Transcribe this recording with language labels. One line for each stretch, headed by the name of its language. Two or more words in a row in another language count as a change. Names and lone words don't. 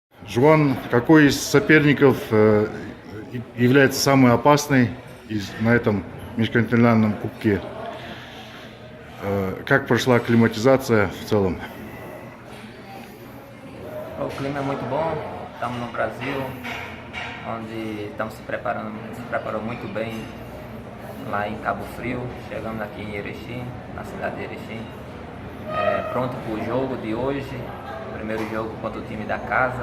Russian: Жуан, какой из соперников является самый опасный на этом межконтинентальном кубке? Как прошла акклиматизация в целом?
Portuguese: O clima é muito bom, estamos no Brasil, onde estamos se preparou muito bem lá em Cabo Frio, chegamos aqui em Erechim, na cidade de Erechim, pronto para o jogo de hoje, primeiro jogo contra o time da casa,